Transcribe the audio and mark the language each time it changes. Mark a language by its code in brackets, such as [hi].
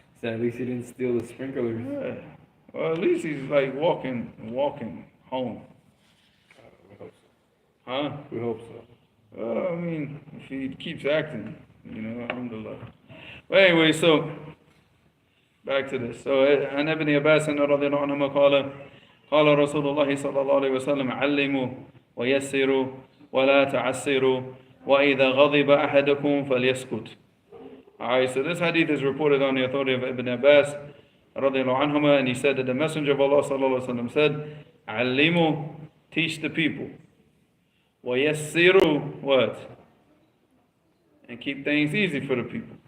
[en] So at least he didn't steal the sprinklers. Yeah. Well, at least he's like walking home. We hope so. Huh? We hope so. Well, I mean, if he keeps acting, alhamdulillah. But anyway, so back to this. [ar] So, عن ابن عباس رضي الله عنهما قال رسول الله صلى الله عليه وسلم علموا ويسروا ولا تعسروا وإذا غضب أحدكم فليسكت. [en] Alright, so this hadith is reported on the authority of Ibn Abbas رضي الله عنهما, and he said that the Messenger of Allah صلى الله عليه وسلم said, [ar] علموا, [en] teach the people. وَيَسِّرُوا, what? And keep things easy for the people.